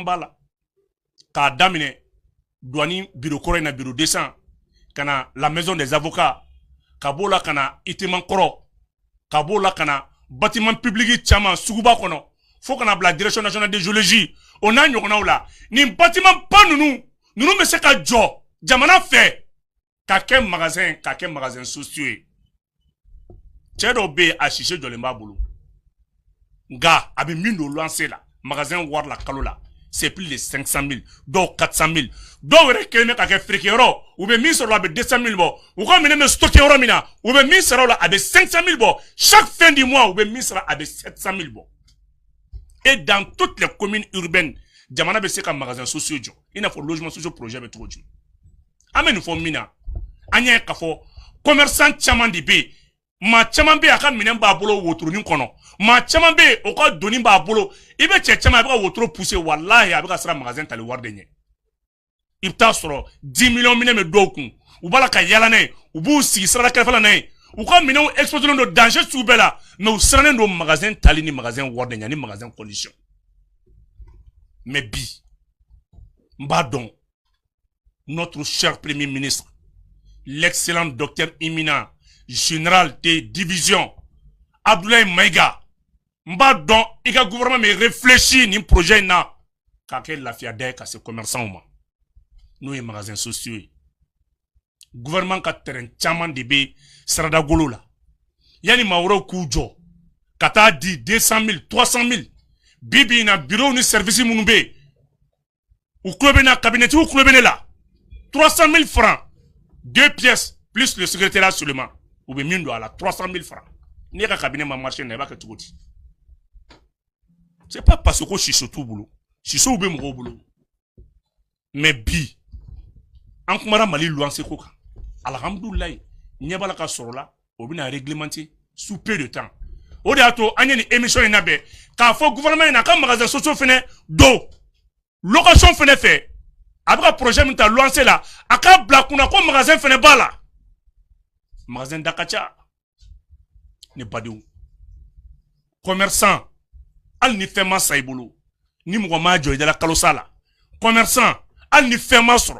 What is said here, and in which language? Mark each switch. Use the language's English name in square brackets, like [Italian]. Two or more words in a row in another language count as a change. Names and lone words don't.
[Bambara] b'a la k'a daminɛ [French] douane bureau [Bambara] kɔrɔ in na bureau 200 ka na la [French] maison des avocats [Bambara] ka b'o la ka na itiman kɔrɔ ka b'o la ka na [French] bâtiment public [Bambara] caman suguba kɔnɔ fo kana bila [French] direction nationale de géologie [Bambara] o n'a ɲɔgɔnnaw la nin bâtiment ba ninnu bɛ se ka jɔ jamana fɛ ka kɛ [French] magasin sociaux [Bambara] ye cɛ dɔw bɛ yen a sise jɔlen b'a bolo nka a bɛ min don luwanse la magasin wari la kalo la [French] c'est plus de 500 000 [Bambara] dɔw 400 000 dɔw yɛrɛ kelen bɛ ka kɛ feerekɛyɔrɔ u bɛ min sɔrɔ a bɛ 200 000 bɔ u ka minɛn bɛ stocké yɔrɔ min na u bɛ min sara o la a bɛ 500 000 bɔ [French] chaque fin du mois [Bambara] u bɛ min sara a bɛ 700 000 bɔ [French] et dans toutes les communes urbaines [Bambara] jamana bɛ se ka magasin sociaux jɔ i n'a fɔ [French] logement sociaux projet [Bambara] bɛ cogo jumɛn an bɛ nin fɔ min na an y'a ye k'a fɔ commerçant caman de bɛ yen maa caman bɛ yen a ka minɛn b'a bolo wotoroni kɔnɔ maa caman bɛ yen o ka doni b'a bolo i bɛ cɛ caman a bɛ ka wotoro pousser walahi a bɛ ka siran magasin tali wari de ɲɛ i bɛ taa sɔrɔ 10 millions minɛn bɛ dɔw kun u b'a la ka yala n'a ye u b'u sigi sirada kɛrɛfɛ la n'a ye u ka minɛnw exposé don danger sugu bɛɛ la mais u sirannen don magasin tali ni magasin wari de ɲɛ ni [French] magasin condition [Bambara] mais bi n b'a dɔn [French] notre cher premier ministre l'excellent docteur éminent général de division Abdoulaye Maïga [Bambara] n b'a dɔn i ka gouvernement bɛ réfléchir nin projet in na k'a kɛ lafiyada ye ka se commerçants ma n'o ye [French] magasin sociaux [Bambara] ye gouvernement ka terrain caman de bɛ saradagolo la yanni maa wɛrɛw k'u jɔ ka taa di 200 000 [French] 300 000 bi bi in na bureau ni service minnu bɛ yen u tulo bɛ na kabinɛtigiw tulo bɛ ne la 300 000 francs 2 pièces plus le secrétariat seulement [Bambara] u bɛ min don a la [French] 300 000 francs [Bambara] n'i ka cabinet ma marché na i b'a kɛ cogo di [French] c'est pas parce que [Bambara] ko siso t'u bolo sisow bɛ mɔgɔw bolo mais bi an kumara Mali luwanse ko kan alhamdulilayi ɲɛ b'a la ka sɔrɔ la o bɛna [French] réglementer sous peu de temps [Bambara] o de y'a to an ye ni émission in labɛn k'a fɔ gouvernement in na a ka [French] magasin sociaux [Bambara] fɛnɛ don location fɛnɛ fɛ a bɛ ka projet min ta lancé la a k'a bila kunna ko magasin fɛnɛ b'a la magasin da ka ca ne badenw commerçant hali ni fɛn ma sa i bolo ni mɔgɔ m'a jɔ i dala kalo sa la commerçant hali ni fɛn ma sɔrɔ